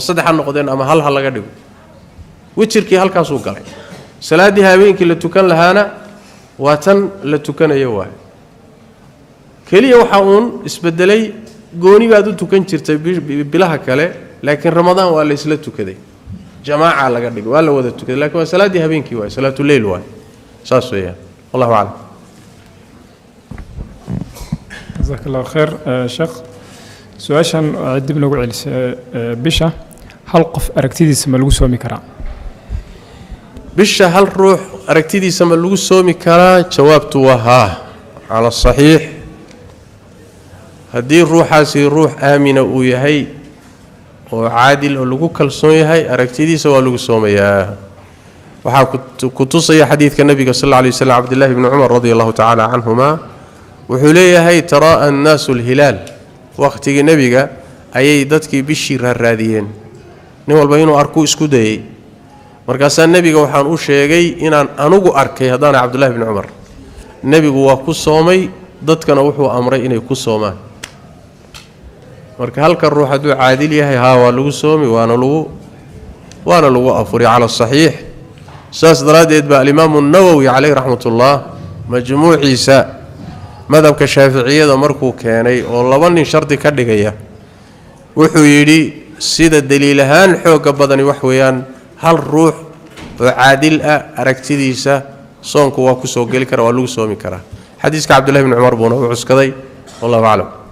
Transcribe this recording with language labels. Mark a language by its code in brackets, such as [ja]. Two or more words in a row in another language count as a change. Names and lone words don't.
[so] saddex noqdeen ama hal laga dhigo witrkii halkaas uu galay salaadii habeenkii la tukan lahaana waa tan la tukanayo waa kaliya waxa uun isbedelay gooni baad u tukan jirtay bilaha kale laakiin ramadaan waa la isla tukaday jamaaca laga dhigo waa la wada tukaday laakiin waa salaadii habeenkii waa [ar] صلاة الليل [so] waa saas weeyaan [ar] والله أعلم جزاك الله خير [so] sheekh su-aashan dib nagu celisay bisha hal qof aragtidiisa ma lagu soomi karaa bisha hal ruux aragtidiisa ma lagu soomi karaa jawaabtu waa haa [ar] على صحيح [so] haddii ruuxaasi ruux aamina uu yahay oo caadil oo lagu kalsoon yahay aragtidiisa waa lagu soomayaa waxaa ku tusaya xadiidka nabiga [ar] صلى الله عليه وسلم [so] Abdullah ibn Umar [ar] رضي الله تعالى عنهما [so] wuxuu leeyahay [ar] تراءى الناس الهلال [so] waqtiga nabiga ayay dadkii bishii raadiyeen nin walba inuu arko isku dayay markaas nabiga waxaan u sheegay inaan anugu arkay hadaan Abdullah ibn Umar nabigu waa ku soomay dadkana wuxuu amray inay ku soomaan marka halka ruux haduu caadil yahay waa lagu soomi waana lagu afuri [ar] على صحيح [so] saas daraadeed ba al-imam an-nawawi [ar] عليه رحمة الله [so] majmuuciisa madhabka shaafiiciyada markuu keenay oo laba nin shardi ka dhigaya wuxuu yiri sida daliil ahaan xoog badani wax weeyaan hal ruux oo caadil ah aragtidiisa soonku waa ku soo gali kara waa lagu soomi karaa xadiiska Abdullah ibn Umar buu noo cuskaday [ar] والله أعلم